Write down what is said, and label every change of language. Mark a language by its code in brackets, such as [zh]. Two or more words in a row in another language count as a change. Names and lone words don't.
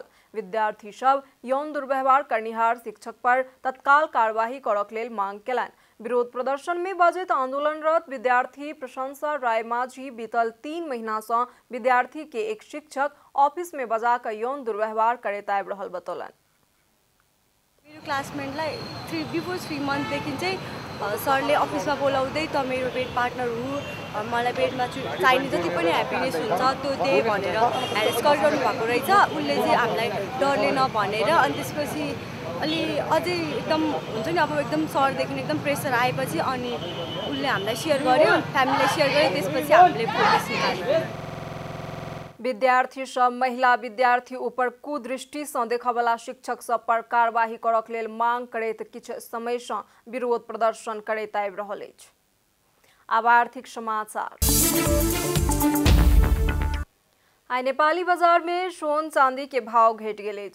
[mai] विद्यार्थी सब यौन दुर्व्यवहार करनिहार शिक्षक पर तत्काल कार्यवाही करक लेल मांग केलनि। विरोध प्रदर्शन में बजैत आंदोलनरत विद्यार्थी प्रशंसा राय माझी बीतल 3 महीना से विद्यार्थी के एक शिक्षक ऑफिस में बजाकर यौन दुर्व्यवहार करैत आबि रहल बतौलनि। [ne] मेरो क्लासमेटलाई बिफोर 3 मन्थदेखि चाहिँ सरले अफिसमा बोलाउँदै त मेरो [en] bed partner [ne] हो, मलाई बेडमा चाहिने जति पनि ह्याप्पिनेस हुन्छ त्यो दे भनेर ह्यारेस गरिरहनु भएको रहेछ। उसले चाहिँ हामीलाई डरले नभनेर अनि त्यसपछि अलि अझै एकदम हुन्छ नि अब एकदम सरदेखि एकदम प्रेसर आएपछि अनि उसले हामीलाई सेयर गर्यो, फ्यामिलीलाई सेयर गर्यो, त्यसपछि हामीले प्रोटेस्ट निकाल्यो। [mai] विद्यार्थी सब महिला विद्यार्थी ऊपर कुदृष्टि से देखवला शिक्षक सब पर कार्यवाही करक लेल मांग करैत किछ समय से विरोध प्रदर्शन करैत आबि रहल अछि। आब आर्थिक समाचार। आइ नेपाली बाजार में सोन चांदी के भाव घट गेल अछि।